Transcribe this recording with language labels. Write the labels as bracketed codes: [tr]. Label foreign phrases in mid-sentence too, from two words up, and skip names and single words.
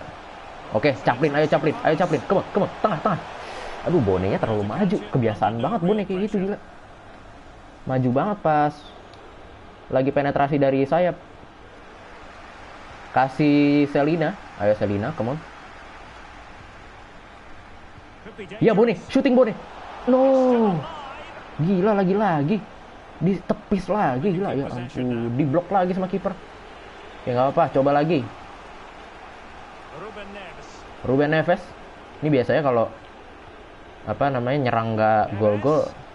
[id] Oke, Chaplin, ayo Chaplin. Kemana, tengah. Aduh, Bonenya terlalu maju. Kebiasaan banget Bone kayak gitu, gila. Maju banget pas lagi penetrasi dari sayap. Kasih Selina. Ayo Selina, [en] come on. [id] Ya Bone, shooting Bone. No. Gila, lagi. Ditepis lagi, gila, ya ampun. Diblok lagi sama kiper. Ya nggak apa-apa, coba lagi. Ruben Neves. Ini biasanya kalau apa namanya nyerang nggak gol.